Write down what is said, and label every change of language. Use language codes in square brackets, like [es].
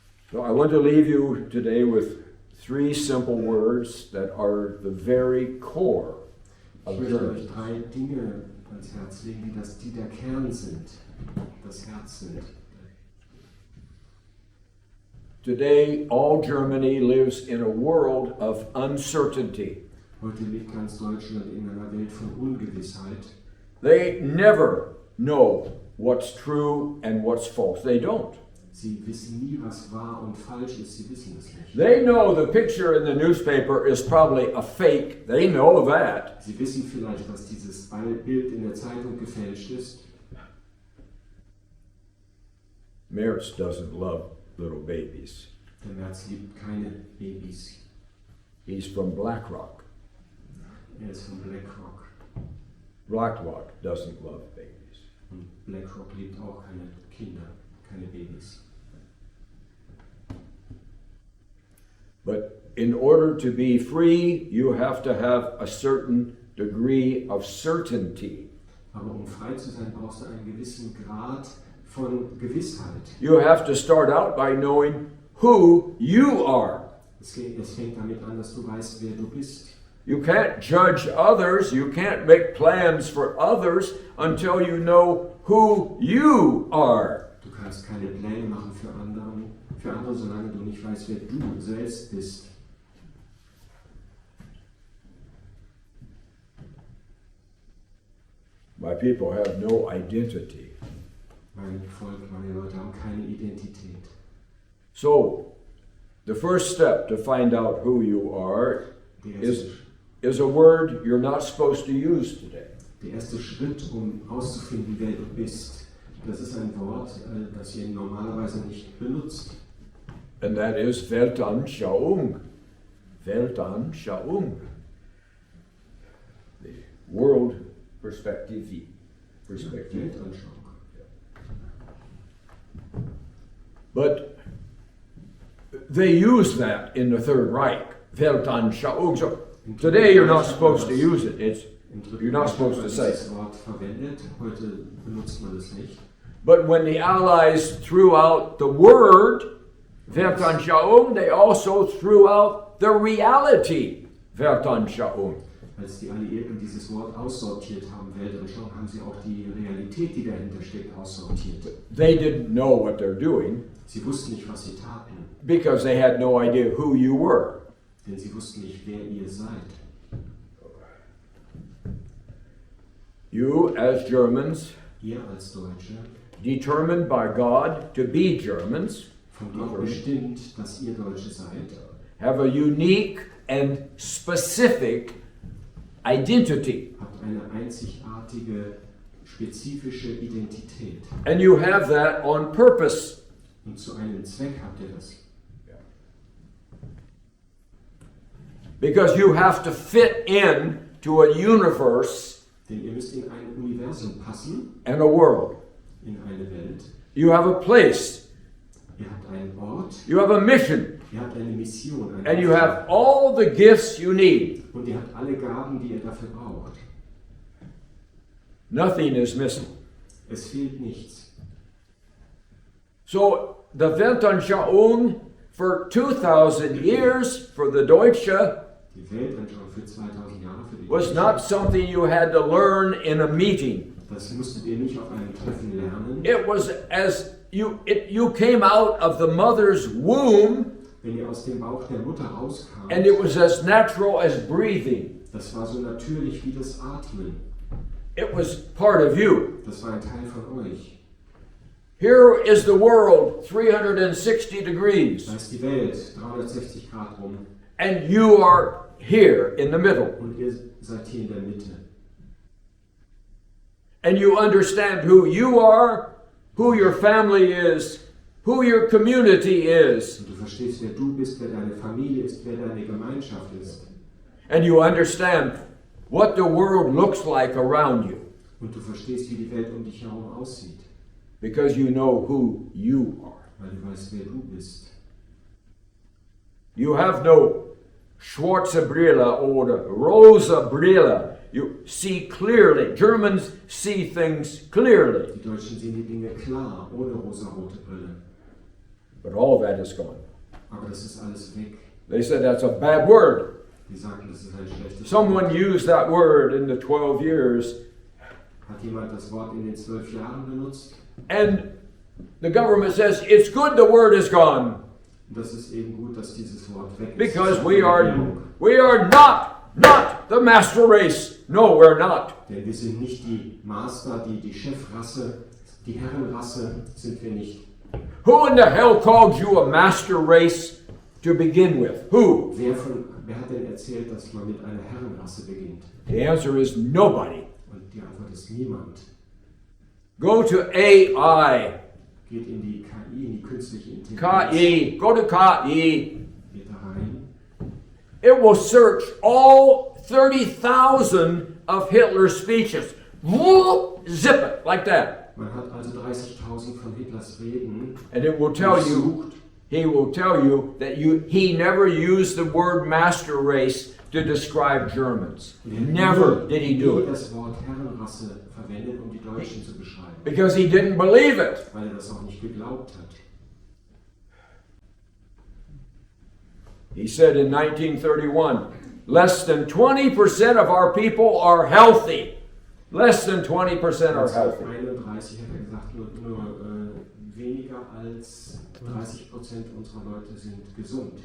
[en] So I want to leave you today with 3 simple words that are the very core [de] Ich [en] of [de] möchte euch [en] German. [de] 3 Dinge ans Herz legen, die der Kern sind, das Herz sind. [en] Today, all Germany lives in a world of uncertainty. [de] Heute lebt ganz Deutschland in einer Welt von Ungewissheit. [en] They never know what's true and what's false. They don't. [de] Sie wissen nie, was wahr und falsch ist. Sie wissen es nicht. [en] They know the picture in the newspaper is probably a fake. They know that. [de] Sie wissen vielleicht, dass dieses Bild in der Zeitung gefälscht ist. [en] Mertz doesn't love little babies. [de] Der Merz liebt keine Babys. [en] He's from BlackRock. [de] Er ist von BlackRock. [en] BlackRock doesn't love babies. [de] Und BlackRock liebt auch keine Kinder, keine Babys. [en] But in order to be free, you have to have a certain degree of certainty. [de] Aber um frei zu sein, brauchst du einen gewissen Grad von Gewissheit. [en] You have to start out by knowing who you are. [de] Es fängt damit an, dass du weißt, wer du bist. [en] You can't judge others, you can't make plans for others until you know who you are. [de] Du kannst keine Pläne machen für andere, solange du nicht weißt, wer du selbst bist. [en] My people have no identity. [de] Mein Volk, meine Leute haben keine Identität. [en] So, the first step to find out who you are is a word you're not supposed to use today. [de] Der erste Schritt, um herauszufinden, wer du bist, das ist ein Wort, das ihr normalerweise nicht benutzt. [en] And that is Weltanschauung. Weltanschauung. The world perspective. [de] Weltanschauung. [en] But they use that in the Third Reich. Weltanschauung. So today you're not supposed to use it. You're not supposed to say it. [de] Das Wort verwendet, heute benutzt man es nicht. [en] But when the Allies threw out the word, Weltanschauung, they also threw out the reality Weltanschauung. [de] Als die Alliierten dieses Wort aussortiert haben, Weltanschauung, haben sie auch die Realität, die dahinter steckt, aussortiert. [en] They didn't know what they're doing [de] Sie wussten nicht, was sie taten, [en] because they had no idea who you were. [de] denn sie wussten nicht, wer ihr seid. [en] You, as Germans, [de] Ihr als Deutsche, [en] determined by God to be Germans, [de] von Gott bestimmt, dass ihr Deutsche seid, [en] have a unique and specific identity. [de] habt eine einzigartige, spezifische Identität. [en] And you have that on purpose. [de] Und zu einem Zweck habt ihr das. [en] Because you have to fit in to a universe [de] Denn ihr müsst in ein Universum passen, [en] and a world. [de] in eine Welt. [en] You have a place. [de] Ihr habt einen Ort, [en] You have a mission. [de] ihr habt eine Mission, einen [en] And you [de] Auftrag. [en] have all the gifts you need. [de] Und ihr habt alle Gaben, die ihr dafür braucht. [en] Nothing is missing. [de] Es fehlt nichts. [en] So the Weltanschauung for 2000 years for the Deutsche [de] Die Weltanschauung für 2000 Jahre für die [en] was [de] Deutschen, [en] not something you had to learn in a meeting. [de] das musstet ihr nicht auf einem Treffen lernen. [en] It was as you came out of the mother's womb, [de] Wenn ihr aus dem Bauch der Mutter rauskamt, [en] and it was as natural as breathing. [de] das war so natürlich wie das Atmen. [en] It was part of you. [de] Das war ein Teil von euch. [en] Here is the world 360 degrees, [de] Da ist die Welt 360 Grad rum [en] and you are here in the middle. [de] und ihr seid hier in der Mitte. [en] And you understand who you are, who your family is, who your community is, [de] Und du verstehst, wer du bist, wer deine Familie ist, wer deine Gemeinschaft ist. [en] and you understand what the world looks like around you [de] Und du verstehst, wie die Welt um dich herum aussieht, [en] because you know who you are. [de] weil du weißt, wer du bist. [en] You have no [de] schwarze Brille [en] or [de] rosa Brille. [en] You see clearly. Germans see things clearly. [de] Die Deutschen sehen die Dinge klar, ohne rosarote Brille. [en] But all that is gone. [de] Aber das ist alles weg. [en] They said that's a bad word. [de] Die sagten, das ist ein schlechtes [en] Someone [de] Wort. [en] used that word in the 12 years, [de] Hat jemand das Wort in den 12 Jahren benutzt? [en] and the government says it's good the word is gone [de] Und das ist eben gut, dass dieses Wort weg ist. [en] because we are not the master race. No, we're not. [de] Denn wir sind nicht die Master, die Chefrasse, die Herrenrasse sind wir nicht. [en] Who in the hell called you a master race to begin with? Who? [de] Wer hat denn erzählt, dass man mit einer Herrenrasse beginnt? [en] The answer is nobody. [de] Und die Antwort ist niemand. [en] Go to AI, [de] Geht in die KI, in die künstliche Intelligenz. [en] KI, go to KI. [de] Geht da rein. [en] It will search all 30,000 of Hitler's speeches. Whoop, zip it like that. [de] Man hat also 30.000 von Hitlers Reden [en] And it will tell you, [de] untersucht. [en] he will tell you that he never used the word master race to describe Germans. Never did he do it. [de] Das Wort Herrenrasse verwendet, um die Deutschen zu beschreiben, [en] Because he didn't believe it. [de] weil das auch nicht geglaubt hat. [en] He said in 1931, less than 20% of our people are healthy. Less than 20% are healthy. [de] 1931 hat er gesagt, nur weniger als 30% unserer Leute sind gesund.